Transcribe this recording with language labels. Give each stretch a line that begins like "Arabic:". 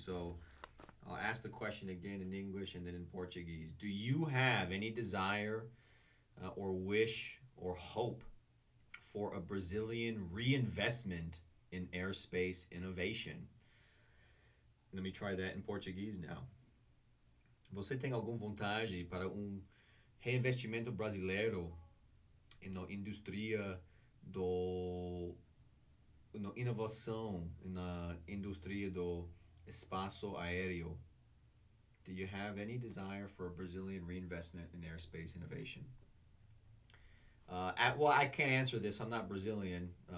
English: So I'll ask the question again in English and then in Portuguese. Do you have any desire or wish or hope for a Brazilian reinvestment in airspace innovation? Let me try that in Portuguese now.
Portuguese: Você tem alguma vontade para reinvestimento brasileiro na indústria na inovação na indústria do espaço aéreo?
English: Do you have any desire for a Brazilian reinvestment in airspace innovation? Well, I can't answer this. I'm not Brazilian.